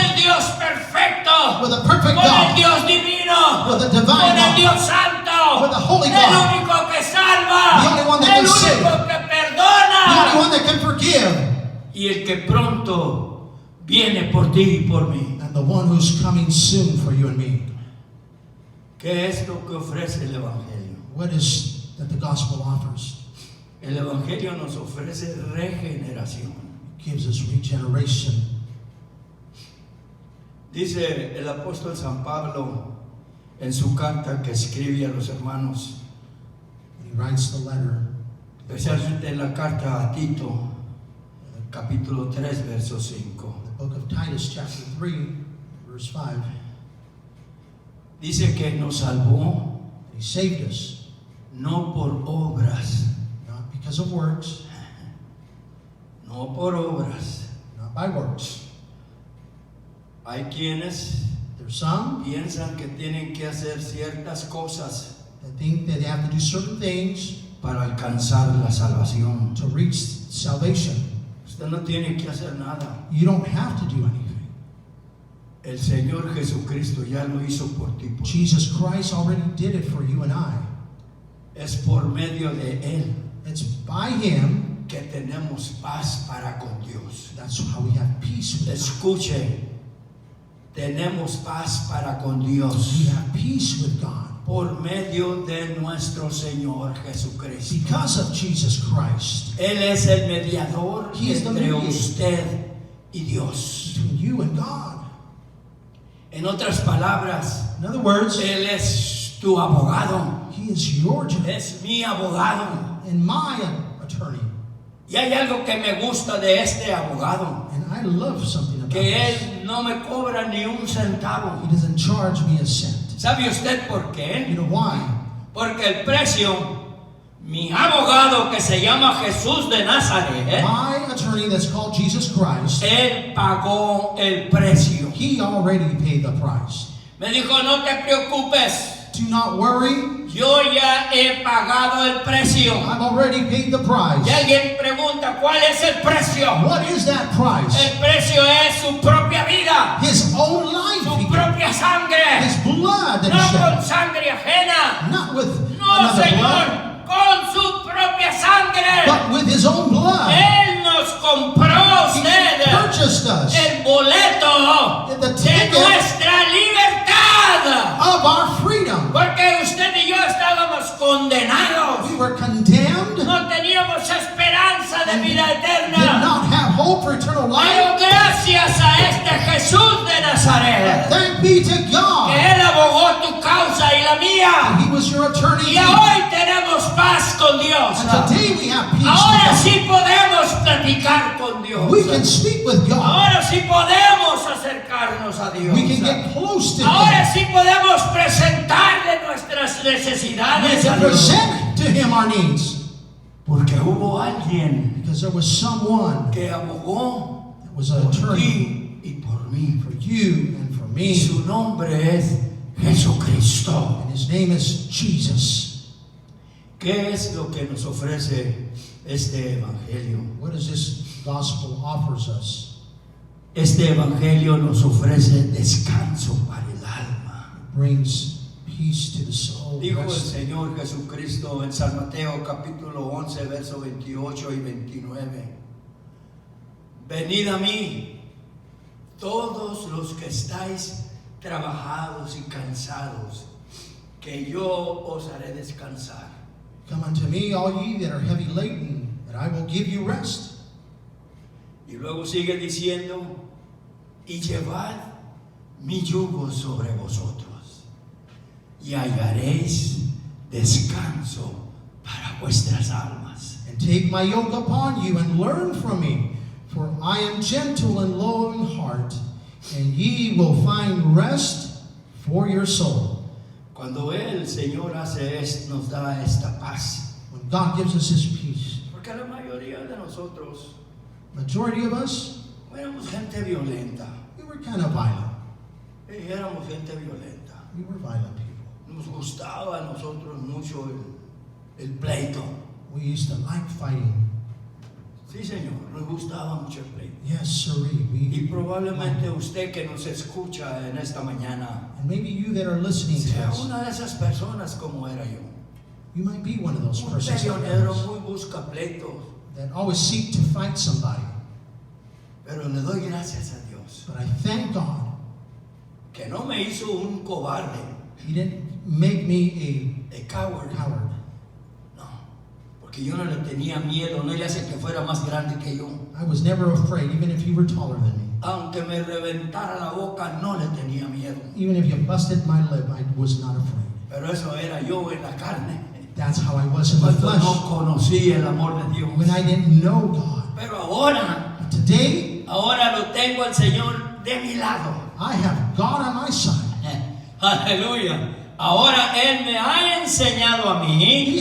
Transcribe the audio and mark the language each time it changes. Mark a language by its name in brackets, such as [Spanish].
[Spanish] el Dios perfecto, [English] with a perfect [Spanish] con el [English] God, [Spanish] Dios divino, [English] with a [Spanish] con [English] divine [Spanish] el [English] God, [Spanish] Dios santo, [English] with a holy [Spanish] el [English] God, [Spanish] único que salva, [English] The only one that [Spanish] el [English] can save. [Spanish] único que [English] the only [Spanish] perdona [English] one that can forgive, [Spanish] y el que pronto viene por ti y por mí. [English] and the one who's coming soon for you and me. [Spanish] ¿Qué es lo que ofrece el evangelio? [English] What is that the gospel offers? [Spanish] El evangelio nos ofrece regeneración. [English] It gives us regeneration. [Spanish] Dice el apóstol San Pablo en su carta que escribe a los hermanos, [English] He writes the letter, [Spanish] especialmente en la carta a Tito, capítulo 3, verso 5. [English] the book of Titus, chapter 3, verse 5. [Spanish] Dice que nos salvó [English] He saved us [Spanish] no por obras, [English] not because of works, [Spanish] no por obras. [English] not by works. [Spanish] Hay quienes [English] There's some [Spanish] piensan que tienen que hacer ciertas cosas [English] that think that they have to do certain things [Spanish] para alcanzar la salvación. [English] to reach salvation. [Spanish] Usted no tiene que hacer nada. [English] You don't have to do anything. [Spanish] El Señor Jesucristo ya lo hizo por ti. Por mí. [English] Jesus Christ already did it for you and I. [Spanish] Es por medio de Él [English] It's by Him. [Spanish] que tenemos paz para con Dios. [English] That's how we have peace with God. [Spanish] Escuche, tenemos paz para con [English] We [Spanish] Dios [English] have peace with God [Spanish] por medio de nuestro Señor Jesucristo. [English] because of Jesus Christ. [Spanish] Él es el mediador [English] He is the [Spanish] entre [English] mediator. [Spanish] usted y Dios. [English] Between you and God. [Spanish] En otras palabras, [English] In other words, [Spanish] Él es tu abogado, [English] He is your judge [Spanish] es mi abogado. [English] and my attorney. [Spanish] Y hay algo que me gusta de este abogado, [English] And I love something about [Spanish] que [English] this. [Spanish] Él no me cobra ni un centavo. [English] He doesn't charge me a cent. [Spanish] ¿Sabe usted por [English] You [Spanish] qué? [English] know why? [Spanish] Porque el precio, mi abogado que se llama Jesús de Nazaret, [English] My attorney that's called Jesus Christ, [Spanish] Él pagó el precio. [English] He already paid the price. [Spanish] Me dijo, no te preocupes, [English] Do not worry. [Spanish] yo ya he pagado el precio. [English] I've already paid the price. [Spanish] Y alguien pregunta, ¿cuál es el precio? [English] What is that price? [Spanish] El precio es su propia vida, [English] His own life. [Spanish] su [English] He gave. [Spanish] propia sangre, [English] His blood that [Spanish] no [English] He [Spanish] con [English] shed. [Spanish] sangre ajena. [English] Not with [Spanish] No, [English] another blood, [Spanish] con su propia sangre. [English] but with His own blood. [Spanish] Él nos compró a [English] He [Spanish] usted [English] purchased us [Spanish] el boleto [English] the [Spanish] de [English] ticket [Spanish] nuestra libertad. [English] of our freedom. [Spanish] Porque usted y yo estábamos condenados. [English] We were condemned, [Spanish] No teníamos esperanza de vida [English] did [Spanish] eterna. [English] not have hope for eternal life. [Spanish] Pero gracias a este Jesús de Nazaret, [English] Thank be to [Spanish] que [English] God. [Spanish] Él abogó tu causa y la mía. [English] He was your attorney. [Spanish] Y hoy tenemos paz con Dios. [English] And today we have peace [Spanish] Ahora [English] with [Spanish] sí podemos platicar con Dios. [English] God. We can speak with God. [Spanish] Ahora sí podemos acercarnos a Dios. [English] We can get close to [Spanish] Ahora [English] Him. [Spanish] sí podemos presentarle nuestras [English] We [Spanish] necesidades a [English] can [Spanish] Dios. [English] present to Him our needs. [Spanish] Porque hubo alguien [English] Because there was someone [Spanish] que abogó [English] that was an [Spanish] por [English] attorney [Spanish] ti y por mí. [English] for you and for [Spanish] Y [English] me. [Spanish] su nombre es Jesucristo. [English] And His name is Jesus. [Spanish] ¿Qué es lo que nos ofrece este evangelio? [English] What does this gospel offers us? [Spanish] Este evangelio nos ofrece descanso para el alma. [English] It brings peace to the soul. [Spanish] Dijo el [English] rest. [Spanish] Señor Jesucristo en San Mateo capítulo 11, verso 28 y 29. Venid a mí, todos los que estáis trabajados y cansados, que yo os haré descansar. [English] Come unto me, all ye that are heavy laden, and I will give you rest. [Spanish] Y luego sigue diciendo, y llevad mi yugo sobre vosotros, y hallaréis descanso para vuestras almas. [English] And take my yoke upon you and learn from me, for I am gentle and low in heart, and ye will find rest for your soul. [Spanish] Cuando el Señor nos da esta paz, [English] When God gives us His peace, [Spanish] porque la mayoría de nosotros [English] majority of us, [Spanish] éramos gente violenta, [English] we were kind of violent. [Spanish] éramos gente violenta. [English] We were violent people. [Spanish] Nos gustaba a nosotros mucho el pleito. [English] We used to like fighting. [Spanish] Sí, Señor, nos gustaba mucho el pleito. [English] Yes, sirree. [Spanish] Y probablemente usted que nos escucha en esta mañana [English] And maybe you that are listening to [Spanish] sea [English] us, [Spanish] una de esas personas como era yo. [English] you might be one of those [Spanish] Un [English] persons [Spanish] peleonero muy busca pleitos, [English] that always seek to fight somebody. [Spanish] pero le doy gracias a Dios [English] But I thank God [Spanish] que no me hizo un cobarde, [English] He didn't make me a coward. a coward. [Spanish] No, porque yo no le tenía miedo, no le hace que fuera más grande que yo. [English] I was never afraid, even if you were taller than me. [Spanish] Aunque me reventara la boca, no le tenía miedo. [English] Even if you busted my lip, I was not afraid. [Spanish] Pero eso era yo en la carne, [English] That's how I was in the [Spanish] cuando [English] flesh, [Spanish] no conocí el amor de Dios. [English] when I didn't know God. [Spanish] Pero ahora, [English] But today, [Spanish] ahora lo tengo al Señor de mi lado. [English] I have God on my side. [Spanish] Aleluya. Ahora Él me ha enseñado a mí